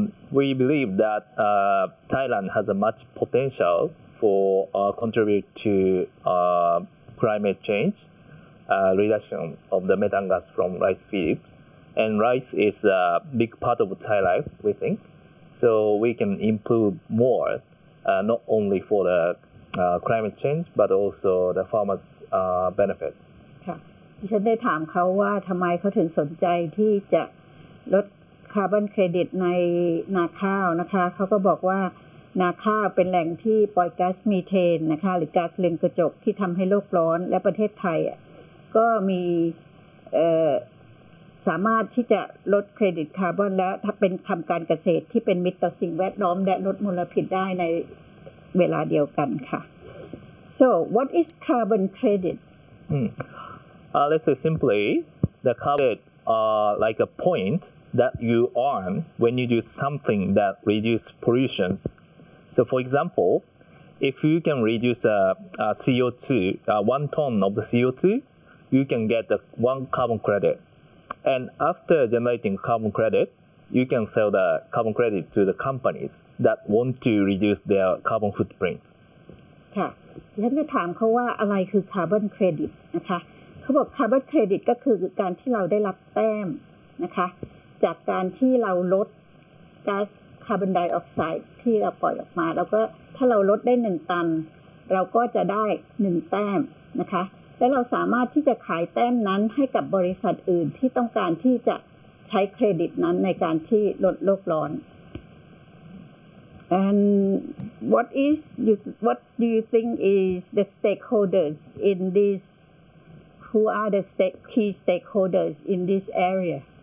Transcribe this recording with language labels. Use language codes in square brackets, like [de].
[en] We believe that Thailand has a much potential for contribute to climate change reduction of the methane gas from rice feed, and rice is a big part of Thai life. We think so. We can improve more, not only for the climate change, but also the farmers' benefit. [th] ค่ะ ฉันได้ถามเขาว่าทำไมเขาถึงสนใจที่จะลดคาร์บอนเครดิตในนาข้าวนะคะเขาก็บอกว่านาข้าวเป็นแหล่งที่ปล่อยก๊าซมีเทนนะคะหรือก๊าซเรือนกระจกที่ทำให้โลกร้อนและประเทศไทยก็มีสามารถที่จะลดเครดิตคาร์บอนแล้วถ้าเป็นทำการเกษตรที่เป็นมิตรต่อสิ่งแวดล้อมและลดมลพิษได้ในเวลาเดียวกันค่ะ [en] So what is carbon credit? Let's say simply the carbon like a pointthat you earn when you do something that reduces pollution. So for example, if you can reduce CO2, 1 ton of the CO2, you can get the 1 carbon credit. And after generating carbon credit, you can sell the carbon credit to the companies that want to reduce their carbon footprint. [th] ค่ะฉันได้ถามเขาว่าอะไรคือคาร์บอนเครดิตนะคะเขาบอกคาร์บอนเครดิตก็คือการที่เราได้รับแต้มนะคะจากการที่เราลด ก๊าซคาร์บอนไดออกไซด์ที่เราปล่อยออกมาแล้วก็ถ้าเราลดได้1ตันเราก็จะได้1แต้มนะคะและเราสามารถที่จะขายแต้มนั้นให้กับบริษัทอื่นที่ต้องการที่จะใช้เครดิตนั้นในการที่ลดโลกร้อน [en] And what do you think is the stakeholders in this? Who are the key stakeholders in this area?